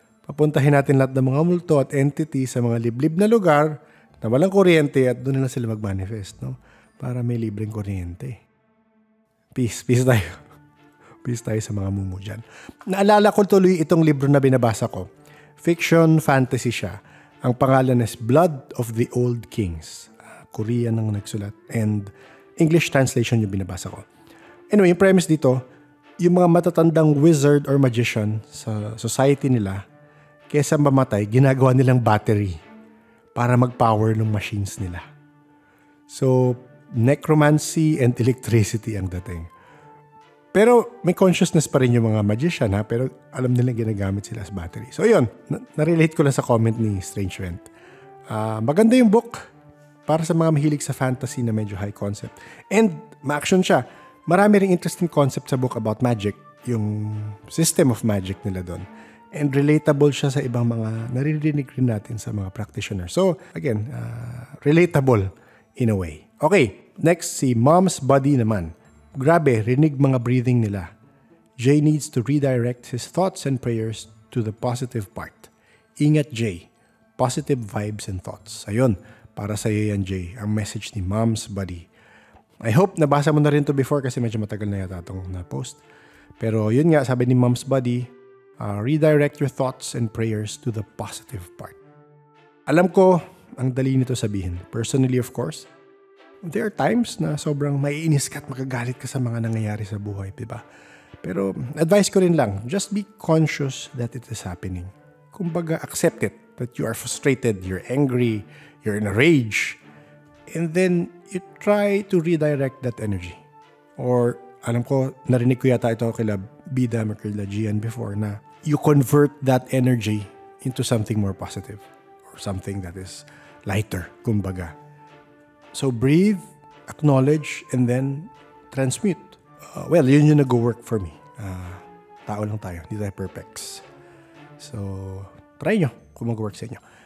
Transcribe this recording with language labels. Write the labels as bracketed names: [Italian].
[Filipino] Papuntahin natin lahat ng mga multo at entity sa mga liblib na lugar na walang kuryente at doon na sila mag-manifest, no? Para may libreng kuryente. Peace tayo. Peace tayo sa mga mumu dyan. Naalala ko tuloy itong libro na binabasa ko. Fiction, fantasy siya. Ang pangalan is Blood of the Old Kings. Korean ang nagsulat and English translation yung binabasa ko. Anyway, yung premise dito, yung mga matatandang wizard or magician sa society nila, kesa mamatay, ginagawa nilang battery para mag-power ng machines nila. [English] So, necromancy and electricity [Filipino] ang dating. Pero may consciousness pa rin yung mga magician ha, pero alam nila ginagamit sila as battery. So yun, na-relate ko lang sa comment ni Strange Vent. Maganda yung book para sa mga mahilig sa fantasy na medyo high concept. [English] And [Filipino] ma-action siya. [English] Marami ring interesting concept sa book about magic, yung system of magic nila doon. [Filipino] And relatable siya sa ibang mga naririnig rin natin sa mga practitioners. [English] So again, relatable in a way. [Filipino] Okay, next si Mom's Buddy naman. Grabe, rinig mga breathing nila. [English] Jay needs to redirect his thoughts and prayers to the positive part. [Filipino] Ingat [English] Jay, positive vibes and thoughts. [Filipino] Ayun, para sa iyo yan Jay, ang message ni Mom's Buddy. [English] I hope [Filipino] nabasa mo na rin to before kasi medyo matagal na yata itong na-post. Pero yun nga, sabi ni [English] Mom's Buddy, redirect your thoughts and prayers to the positive part. [Filipino] Alam ko, ang dali nito sabihin. [English] Personally, of course, there are times [Filipino] na sobrang maiinis ka at magagalit ka sa mga nangyayari sa buhay, diba? Pero advice ko rin lang, [English] just be conscious that it is happening. [Filipino] Kumbaga, [English] accept it, that you are frustrated, you're angry, you're in a rage, and then you try to redirect that energy. Or, [Filipino] alam ko, narinig ko yata ito kila Bidam or kila Gian before [English] na you convert that energy into something more positive or something that is lighter, kumbaga. So breathe, acknowledge, and then transmute. [Filipino] Well, yun yung nag-work [English] for me. [Filipino] Tao lang tayo, hindi tayo perfects. So, try nyo kung mag-work sa inyo.